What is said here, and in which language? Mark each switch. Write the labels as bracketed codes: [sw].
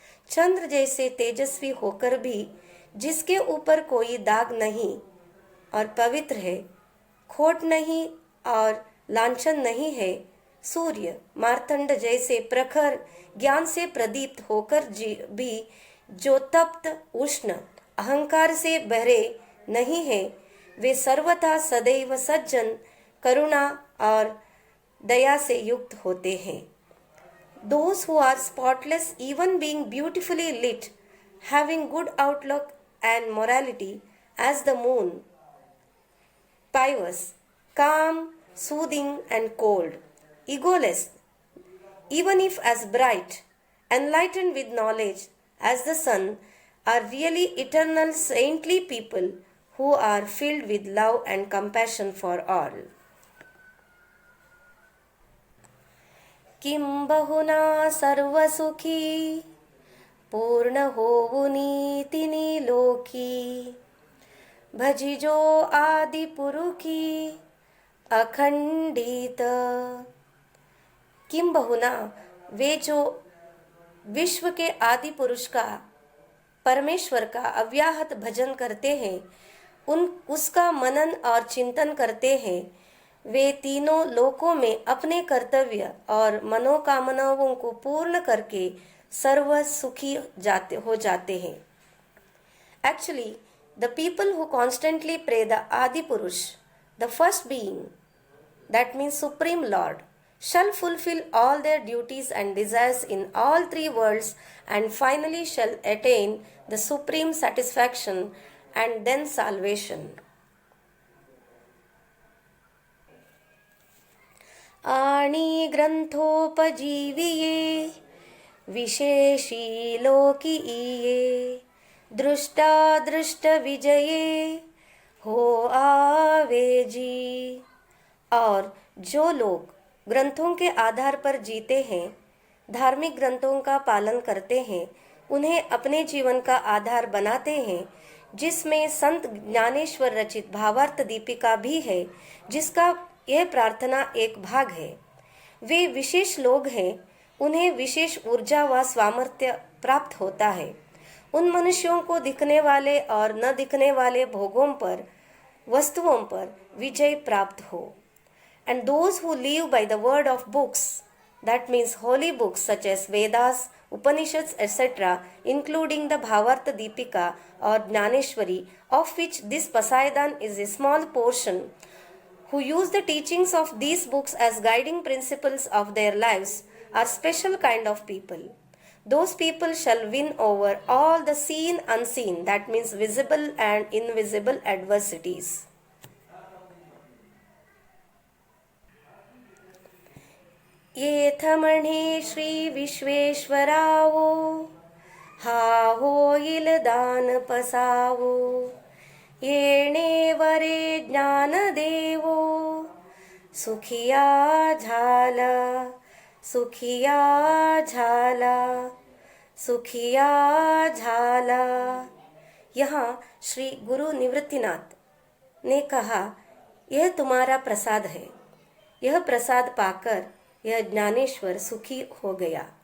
[hi] चंद्र जैसे तेजस्वी होकर भी जिसके ऊपर कोई दाग नहीं और पवित्र है, खोट नहीं और लांछन नहीं है, सूर्य मार्तंड जैसे प्रखर ज्ञान से प्रदीप्त होकर भी जो तप्त उष्ण अहंकार से बहरे नहीं है, वे सर्वथा सदैव सज्जन करुणा और दया से युक्त होते हैं। [en] Those who are spotless, even being beautifully lit, having good outlook and morality as the moon, pious, calm, soothing and cold, egoless, even if as bright, enlightened with knowledge as the sun, are really eternal saintly people who are filled with love and compassion for all. [mr] किं बहुना सर्वसुखी पूर्ण होवुनी तिनी लोकी भजिजो आदि पुरुखी अखंडित। [hi] किम बहुना, वे जो विश्व के आदि पुरुष का परमेश्वर का अव्याहत भजन करते हैं, उसका मनन और चिंतन करते हैं, वे तीनों लोकों में अपने कर्तव्य और मनोकामनाओं को पूर्ण करके सर्व सुखी हो जाते हैं. [en] Actually, the people who constantly pray the Adi Purush, the first being, that means Supreme Lord, shall fulfill all their duties and desires in all three worlds and finally shall attain the supreme satisfaction and then salvation. [mr] आणि ग्रंथोपजीविये विशेषी लोकीये दृष्टादृष्ट विजये हो आवे जी. [hi] और जो लोग ग्रंथों के आधार पर जीते हैं, धार्मिक ग्रंथों का पालन करते हैं, उन्हें अपने जीवन का आधार बनाते हैं, जिसमें संत ज्ञानेश्वर रचित भावार्थ दीपिका भी है, जिसका यह प्रार्थना एक भाग है. वे विशेष लोग हैं, उन्हें विशेष ऊर्जा व सामर्थ्य प्राप्त होता है. उन मनुष्यों को दिखने वाले और न दिखने वाले भोगों पर, वस्तुओं पर विजय प्राप्त हो. [en] And those who live by the word of books, that means holy books such as Vedas, Upanishads, etc., including the Bhavartha Deepika or Jnaneshwari, of which this Pasaidan is a small portion, who use the teachings of these books as guiding principles of their lives, are special kind of people. Those people shall win over all the seen unseen, that means visible and invisible adversities. [mr] येथ म्हणे श्री विश्वेश्वरावो, हा होईल दान पसावो, येणे वरे ज्ञान देवो, सुखिया झाला, सुखिया झाला, सुखिया झाला. [hi] यहाँ श्री गुरु निवृत्तिनाथ ने कहा, यह तुम्हारा प्रसाद है. यह प्रसाद पाकर यह ज्ञानेश्वर सुखी हो गया.